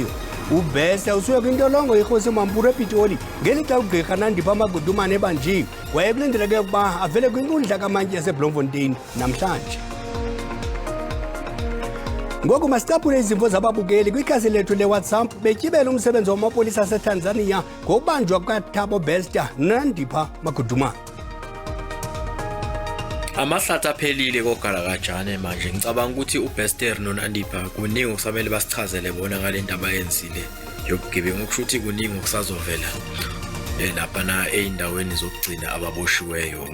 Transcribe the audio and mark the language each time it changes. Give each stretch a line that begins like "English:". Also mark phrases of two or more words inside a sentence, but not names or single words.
Xhosa: Ubesta usuye kwintolongo iRhosi Mampuru ePitoli ngelixa ugqirha Nandipha Magudumana ebanjiwe wayekulindeleke ukuba avele kwinkundla kamantyi yaseBloemfontein namhlanje. Ngoku masicaphule izimvo zababukeli kwikhasi lethu leWhatsApp betyibela umsebenzi wamapolisa aseTanzania ngokubanjwa kukaThabo Bester Nandipha Magudumana.
Zulu: Amahlathi aphelile kogalakajane manje ngicabanga ukuthi uBester noNandipha kuningi okusamele basichazele bona ngale ndaba yenzile yobugebengu okusho ukuthi kuningi okusazovela lapha eindaweni zokugcina ababoshiweyo.